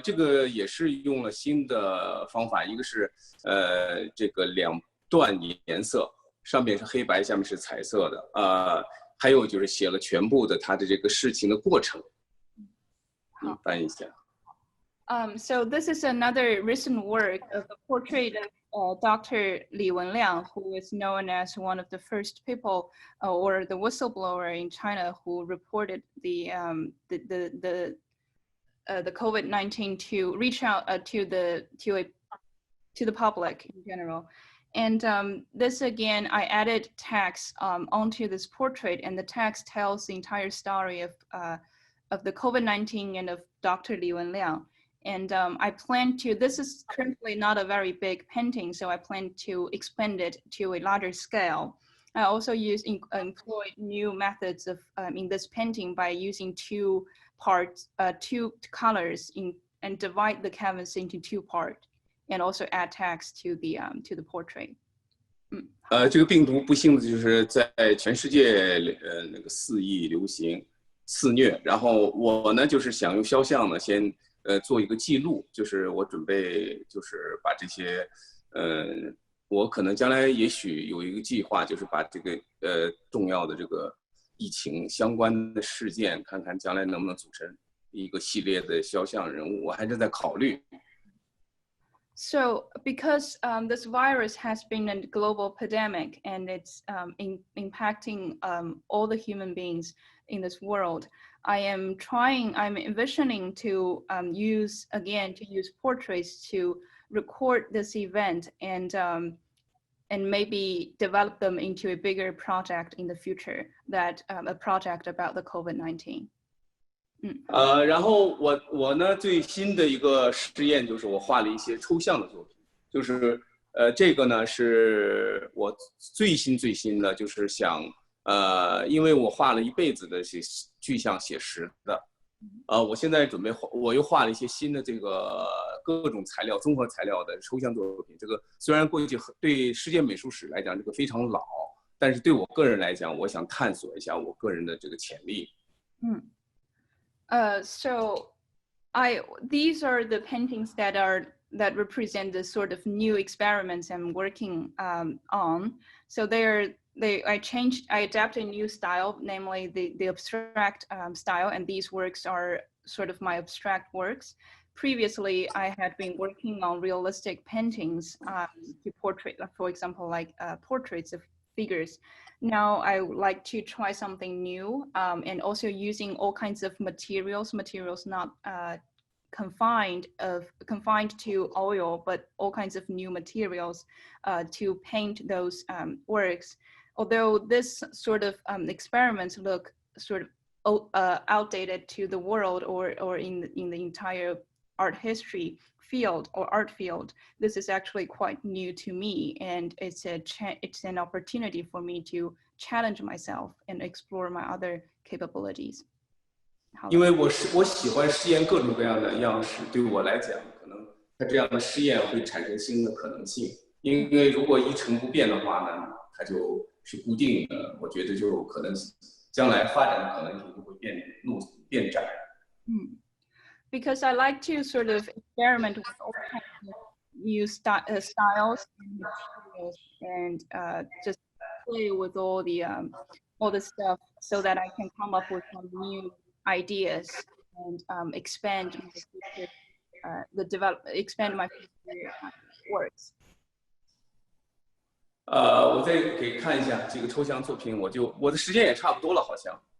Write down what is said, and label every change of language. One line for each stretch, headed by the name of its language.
Chinese: 这个也是用了新的方法，一个是这个2段颜色，上面是黑白，下面是彩色的，还有就是写了全部的它的这个事情的过程。翻译一下。
English: So this is another recent work of a portrait of Dr. Li Wenliang, who is known as one of the first people or the whistleblower in China who reported the COVID-19 to reach out to the public in general. And this again, I added text onto this portrait, and the text tells the entire story of the COVID-19 and of Dr. Li Wenliang. And I plan to, this is currently not a very big painting, so I plan to expand it to a larger scale. I also employed new methods of in this painting by using two colors and divide the canvas into 2 parts, and also add text to the portrait.
Chinese: 这个病毒不幸的就是在全世界那个肆意流行、肆虐，然后我呢就是想用肖像呢先做一个记录，就是我准备就是把这些我可能将来也许有一个计划，就是把这个重要的这个疫情相关的事件，看看将来能不能组成一个系列的肖像人物，我还是在考虑。
English: So because this virus has been a global pandemic and it's impacting all the human beings in this world, I'm envisioning to use portraits to record this event and maybe develop them into a bigger project in the future, that a project about the COVID-19.
Chinese: 然后我呢最新的一个实验就是我画了一些抽象的作品，就是这个呢是我最新的，就是想因为我画了一辈子的具象写实的，我现在准备我又画了一些新的这个各种材料综合材料的抽象作品。这个虽然过去对世界美术史来讲这个非常老，但是对我个人来讲，我想探索一下我个人的这个潜力。
English: So these are the paintings that represent the sort of new experiments I'm working on. So I adapted a new style, namely the abstract style, and these works are sort of my abstract works. Previously, I had been working on realistic paintings to portrait, for example, like portraits of figures. Now I would like to try something new, and also using all kinds of materials not confined to oil, but all kinds of new materials to paint those works. Although this sort of experiments look sort of outdated to the world or in the entire art history field or art field, this is actually quite new to me, and it's an opportunity for me to challenge myself and explore my other capabilities.
Chinese: 因为我喜欢试验各种各样的样式，对我来讲，可能它这样的试验会产生新的可能性。因为如果一成不变的话呢，它就是固定的，我觉得就可能将来发展的可能性就会变窄。
English: Because I like to sort of experiment with all kinds of new styles and materials, and just play with all the stuff so that I can come up with some new ideas and expand my future works.
Chinese: 我再给看一下这个抽象作品，我的时间也差不多了，好像。